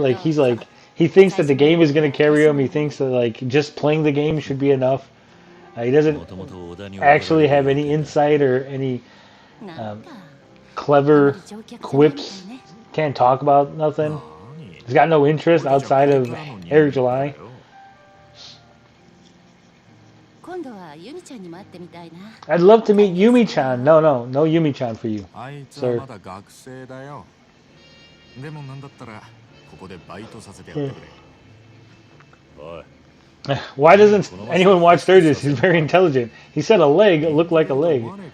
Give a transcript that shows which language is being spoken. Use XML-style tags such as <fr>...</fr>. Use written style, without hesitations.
<en>Like he thinks that the game is going to carry him. He thinks that like just playing the game should be enough. He doesn't actually have any insight or any clever quips. Can't talk about nothing. He's got no interest outside of Eric July.</en> <ja>今度はユミちゃんにも会ってみたいな。</ja> <en>I'd love to meet Yumi-chan. No Yumi-chan for you.</en> <ja>あいつはまだ学生だよ。でもなんだったらここでバイトさせてやってくれ。おい。</ja> <en>Why doesn't anyone watch Sturgis? He's very intelligent. He said a leg looked like a leg.</en>